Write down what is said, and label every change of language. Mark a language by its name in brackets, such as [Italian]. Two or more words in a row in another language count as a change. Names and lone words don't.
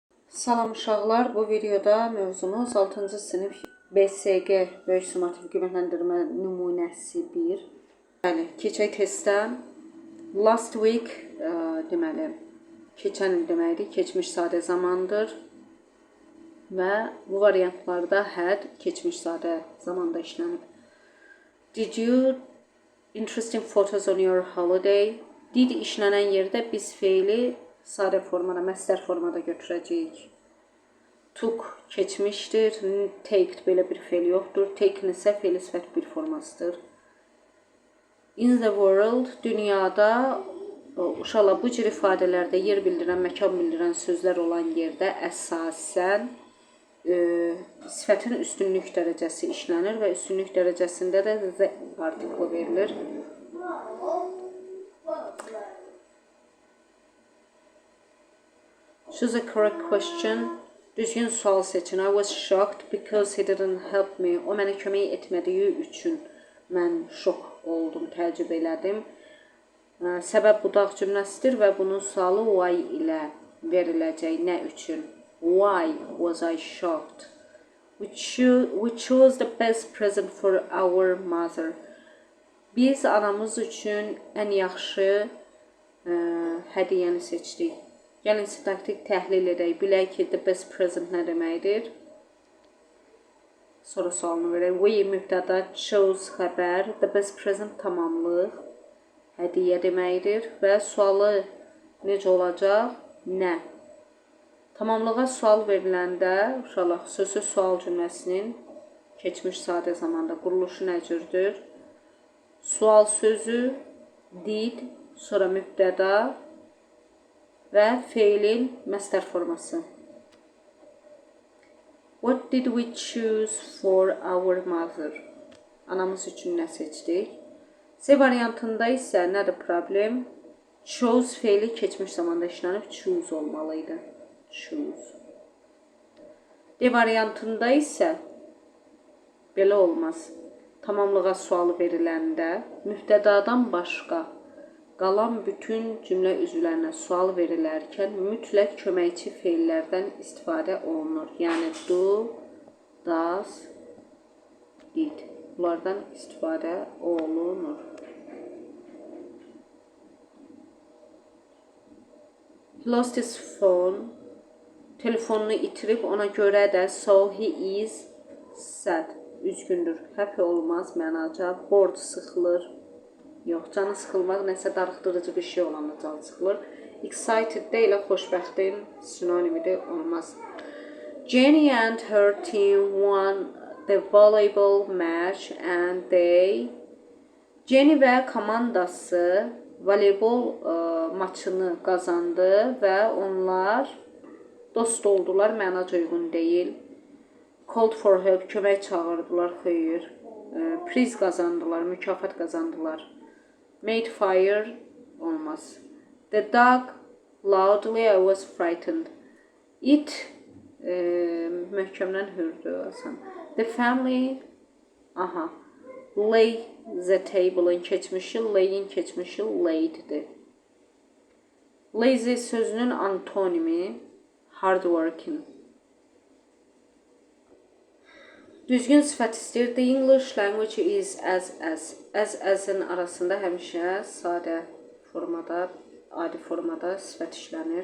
[Azerbaijani] Salam uşaqlar, bu videoda mövzumuz 6-cı sinif BSG böyük summativ qiymətləndirmə nümunəsi 1. Bəli, keçək testdən. [English] Last week [Azerbaijani] deməli, keçən il deməkdir, keçmiş sadə zamandır və bu variantlarda had keçmiş sadə zamanda işlənib. [English] Did you interesting photos on your holiday? [Azerbaijani] Did işlənən yerdə biz feili sadə formada, məstər formada götürəcəyik. Took keçmişdir, taked belə bir feil yoxdur, taken isə feil sifət bir formasıdır. [English] In the world, [Azerbaijani] dünyada, uşaqlar bu cür ifadələrdə yer bildirən, məkan bildirən sözlər olan yerdə əsasən sifətin üstünlük dərəcəsi işlənir və üstünlük dərəcəsində də the artiklı verilir. [English] Choose a correct question. [Azerbaijani] Düzgün sual seçin. [English] I was shocked because he didn't help me. [Azerbaijani] O mənə kömək etmədiyi üçün mən şok oldum, təəccüb elədim. Səbəb budaq cümləsidir və bunun sualı why ilə veriləcək. Nə üçün? [English] Why was I shocked? We chose the best present for our mother. [Azerbaijani] Biz anamız üçün ən yaxşı hədiyyəni seçdik. Gəlin sintaktik təhlil edək. Bilək ki, [English] the best present [Azerbaijani] nə deməkdir? Sonra sualını verək. We mübtəda, chose xəbər, [English] the best present [Azerbaijani] tamamlıq, hədiyyə deməkdir və sualı necə olacaq? Nə? Tamamlığa sual veriləndə, uşaqlar, xüsusi sual cümləsinin keçmiş sadə zamanda quruluşu nə cürdür? Sual sözü, did, sonra mübtəda və feilin məstər forması. [English] What did we choose for our mother? [Azerbaijani] Anamız üçün nə seçdik? C variantında isə nədir problem? Chose feili keçmiş zamanda işlənib choose olmalıydı. Choose. D variantında isə belə olmaz. Tamamlığa sual veriləndə mübtədadan başqa qalan bütün cümlə üzvlərinə sual verilərkən mütləq köməkçi feillərdən istifadə olunur. Yəni [English] do, does, did. [Azerbaijani] Bunlardan istifadə olunur. [English] He lost his phone. [Azerbaijani] Telefonunu itirib, ona görə də [English] so he is sad. [Azerbaijani] Üzgündür. Happy olmaz, mənaca. Bored sıxılır. Yox, canı sıxılmaq nəsə darıxdırıcı bir şey olanda canı sıxılır. Excited də ilə xoşbəxtin sinonimidir, olmaz. [English] Jenny and her team won the volleyball match and they... [Azerbaijani] Jenny və komandası voleybol maçını qazandı və onlar dost oldular, mənaca uyğun deyil. [English] Called for help, [Azerbaijani] kömək çağırdılar, xeyir. Priz qazandılar, mükafat qazandılar. [English] Made fire olmaz. The dog loudly, I was frightened. [Azerbaijani] It möhkəmdən hürdü. [English] The family lay the table-in [Azerbaijani] keçmişi, lay-in keçmişi laid-dir. Lazy sözünün antonimi hardworking. Düzgün sifət istəyir. [English] The English language is as. [Azerbaijani] As-in arasında həmişə sadə formada, adi formada sifət işlənir.